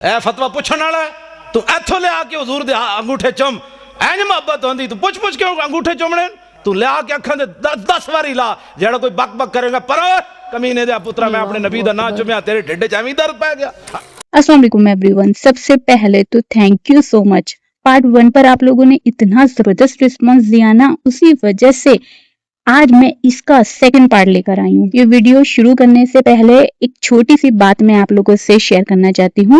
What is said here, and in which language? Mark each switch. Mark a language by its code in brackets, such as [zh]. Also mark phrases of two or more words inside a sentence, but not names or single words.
[pa] اے فتوی پوچھن والا تو ایتھوں لے آ کے حضور دے انگوٹھے چم اینج محبت ہوندی تو پوچھ کے انگوٹھے چومنے تو لے آ کے اکھاں دے 10 واری لا جڑا کوئی بک بک کرے گا پر کمینے دے پترا میں اپنے نبی دا نام چومیا تیرے ڈھڈ وچ ایویں درد پے گیا۔ [ar] السلام علیکم [en] every one, [ur] سب سے پہلے تو [en] thank you so much. [ur] پارٹ 1 پر آپ لوگوں نے اتنا زبردست رسپانس دیا نا، اسی وجہ سے آج میں اس کا [en] second part [ur] لے کر آئی ہوں۔ یہ ویڈیو شروع کرنے سے پہلے ایک چھوٹی سی بات میں آپ لوگوں سے شیئر کرنا چاہتی ہوں۔